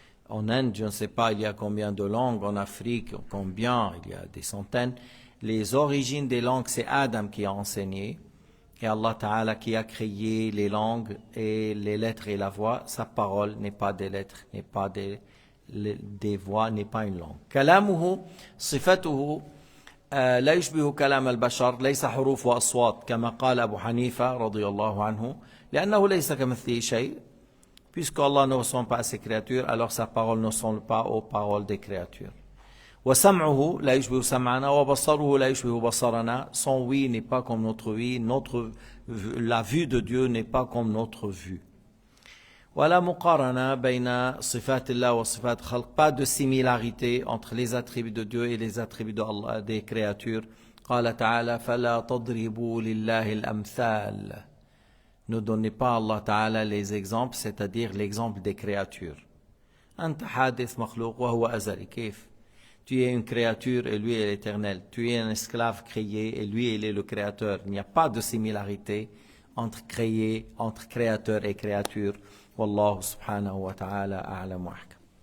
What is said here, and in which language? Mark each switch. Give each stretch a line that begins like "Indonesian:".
French: En Inde, je ne sais pas, il y a combien de langues. En Afrique, combien? Il y a des centaines. Les origines des langues, c'est Adam qui a enseigné. Et Allah Ta'ala qui a créé les langues et les lettres et la voix. Sa parole n'est pas des lettres, n'est pas des voix, n'est pas une langue.
Arabic: كلامه صفته لا يشبه كلام البشر ليس حروف وأصوات كما قال أبو حنيفة رضي الله عنه لأنه ليس كمثله شيء.
French: Puisque Allah ne ressemble pas à ses créatures, alors sa parole ne ressemble pas aux paroles des créatures.
Arabic: وَسَمْعُهُ لَا يُشْبِهُ سَمْعَنَا وَبَصَرُهُ لَا يُشْبِهُ بَصَرَنَا.
French: Son oui n'est pas comme notre oui, la vue de Dieu n'est pas comme notre vue.
Arabic: ولا مقارنة بين صفات الله وصفات خلق.
French: Pas de similarité entre les attributs de Dieu et les attributs de Allah, des créatures.
Arabic: قال تعالى فلا تضربوا لله الأمثال.
French: Ne donnez pas à Allah Ta'ala les exemples, c'est-à-dire l'exemple des créatures.
Arabic: أنت حادث مخلوق وهو أزلي. كيف؟
French: Tu es une créature et lui est l'éternel. Tu es un esclave créé et lui il est le créateur. Il n'y a pas de similarité entre créateur et créature.
Arabic: Wallahu subhanahu wa ta'ala a'lam wa ahkam.